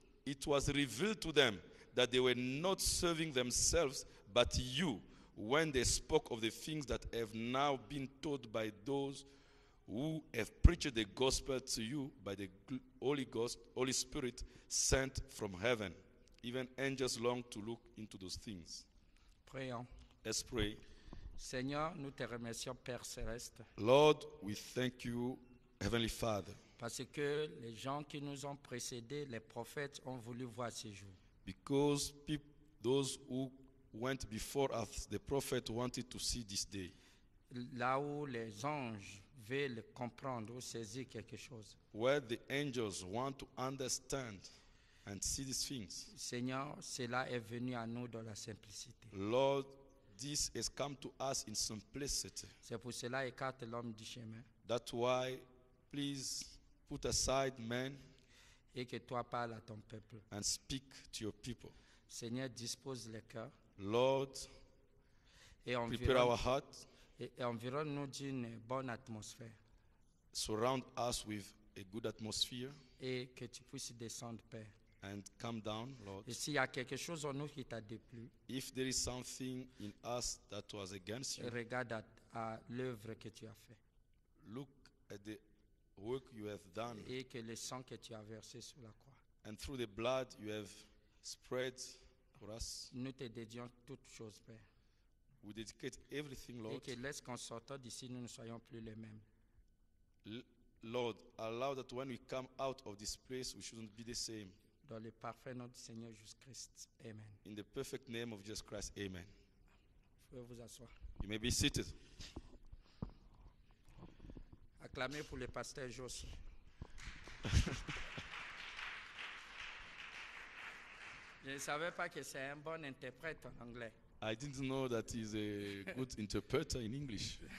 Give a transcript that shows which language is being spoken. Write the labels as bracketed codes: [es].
[en] It was revealed to them that they were not serving themselves but you when they spoke of the things that have now been taught by those who have preached the gospel to you by the Holy Spirit sent from heaven. Even angels long to look into those things. [fr] Prions. [en] Let's pray. [fr] Seigneur, nous te remercions, Père Céleste, [en] Lord, we thank you, Heavenly Father, [fr] parce que les gens qui nous ont précédés, les prophètes, ont voulu voir ces jours. [en] because those who went before us, the prophet, wanted to see this day. [fr] Là où les anges veulent comprendre ou saisir quelque chose. [en] Where the angels want to understand and see these things. [fr] Seigneur, cela est venu à nous dans la simplicité. [en] Lord, this has come to us in simplicity. [fr] C'est pour cela écarte l'homme du chemin [en] That's why, please put aside man [fr] et que toi parles à ton peuple. [en] and speak to your people. [fr] Seigneur, dispose les cœurs [en] Lord, [fr] et [en] prepare our hearts, [fr] environne-nous d'une bonne atmosphère [en] surround us with a good atmosphere, [fr] et que tu puisses descendre, Père. [en] and come down, Lord. [fr] Et s'il y a quelque chose en nous qui t'a déplu, [en] If there is something in us that was against you, [fr] regarde à l'œuvre que tu as faite [en] look at the work you have done, [fr] et que le sang que tu as versé sur la croix. [en] and through the blood you have spread for us. [fr] Nous te dédions toutes choses, Père. [en] We dedicate everything, [fr] Et [en] Lord. [fr] que laisse qu'en sortant d'ici, nous ne soyons plus les mêmes. [en] Lord, allow that when we come out of this place, we shouldn't be the same. [fr] Dans le parfait nom du Seigneur Jésus-Christ. Amen. [en] In the perfect name of Jesus Christ, amen. [fr] Vous pouvez vous asseoir. [en] You may be seated. [fr] Acclamez pour le pasteur Jos. Je ne savais pas que c'est un bon interprète en anglais. [en] I didn't know that he's a good interpreter in English.